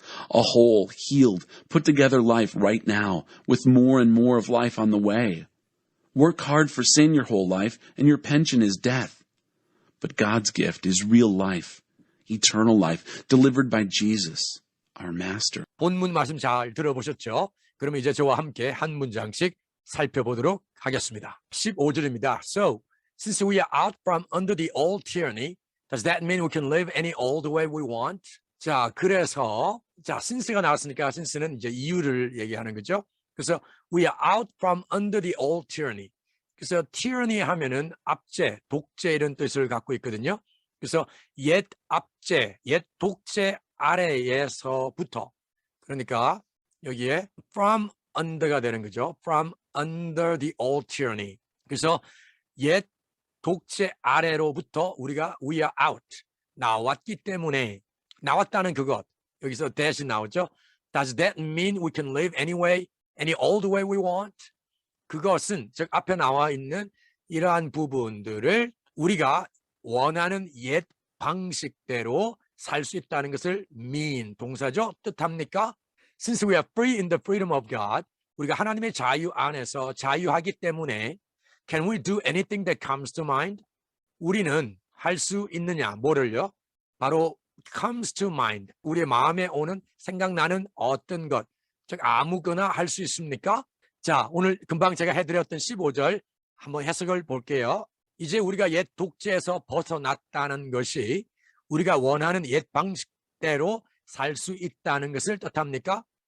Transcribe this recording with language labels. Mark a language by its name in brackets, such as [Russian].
[English] A whole, healed, put-together life right now, with more and more of life on the way. Work hard for sin your whole life, and your pension is death. But God's gift is real life, eternal life, delivered by Jesus, our Master. [Korean] 본문 말씀 잘 들어보셨죠? 그럼 이제 저와 함께 한 문장씩 살펴보도록 하겠습니다. 15절입니다. [English] So, since we are out from under the old tyranny, does that mean we can live any old way we want? [Korean] 자, 그래서 since가 나왔으니까 since는 이제 이유를 얘기하는 거죠. 그래서 [English] we are out from under the old tyranny. [Korean] 그래서 tyranny 하면은 압제, 독재 이런 뜻을 갖고 있거든요. 그래서 옛 압제, 옛 독재 아래에서부터, 그러니까 여기에 from under 가 되는 거죠. [English] From under the old tyranny. [Korean] 그래서 옛 독재 아래로부터 우리가 we are out, 나왔기 때문에, 나왔다는 그것, 여기서 that이 나오죠. [English] Does that mean we can live any old way we want? [Korean] 그것은, 즉 앞에 나와 있는 이러한 부분들을 우리가 원하는 옛 방식대로 살 수 있다는 것을 mean, 동사죠. 뜻합니까? [English] Since we are free in the freedom of God, [Korean] 우리가 하나님의 자유 안에서 자유하기 때문에 [English] can we do anything that comes to mind? [Korean] 우리는 할 수 있느냐, 뭐를요? 바로 [English] comes to mind, [Korean] 우리의 마음에 오는, 생각나는 어떤 것, 즉 아무거나 할 수 있습니까? 자, 오늘 금방 제가 해드렸던 15절 한번 해석을 볼게요. 이제 우리가 옛 독재에서 벗어났다는 것이 우리가 원하는 옛 방식대로 살 수 있다는 것을 뜻합니까?